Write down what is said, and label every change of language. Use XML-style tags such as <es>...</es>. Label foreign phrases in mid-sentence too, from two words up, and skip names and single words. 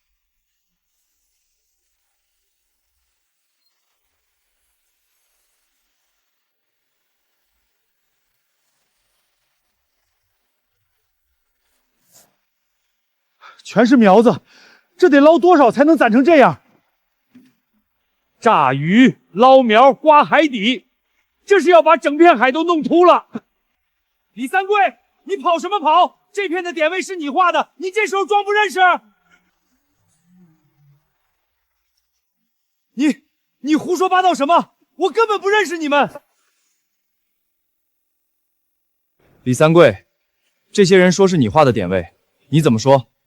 <zh>全是苗子，這得撈多少才能攢成這樣？炸魚、撈苗、刮海底，這是要把整片海都弄禿了。李三桂，你跑什麼跑？這片的點位是你畫的，你這時候裝不認識？你胡說八道什麼？我根本不認識你們。李三桂，這些人說是你畫的點位，你怎麼說？</zh>